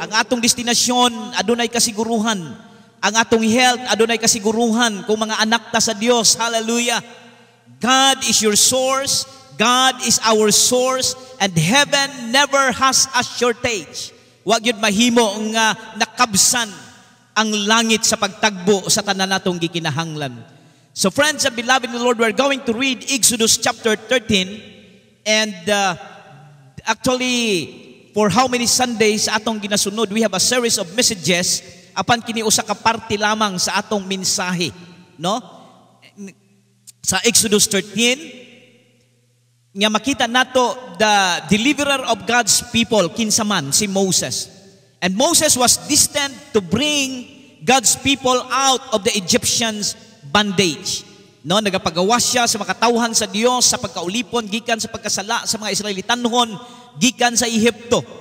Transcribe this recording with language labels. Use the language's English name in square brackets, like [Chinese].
[Cebuano] Ang atong destinasyon adunay kasiguruhan. Ang atong health adunay kasiguruhan kung mga anak ta sa Dios. [English] Hallelujah. God is your source. God is our source, and heaven never has a shortage. [Cebuano] Wa gyud mahimo nga nakabsan ang langit sa pagtagbo sa tanan natong gikinahanglan. [English] So friends and beloved in the Lord, we're going to read Exodus chapter 13, and actually for how many Sundays [Cebuano] atong ginasunod, [English] we have a series of messages [Cebuano] apan kini usa ka parte lamang sa atong mensahe, sa Exodus 13 nga makita nato [English] the deliverer of God's people [Cebuano] kinsa man si Moses. [English] And Moses was destined to bring God's people out of the Egyptians' bondage. [Cebuano] Nagapagawas siya sa makatawhan sa Dios sa pagkaulipon gikan sa pagkasala sa mga Israelitanhon gikan sa Ehipto.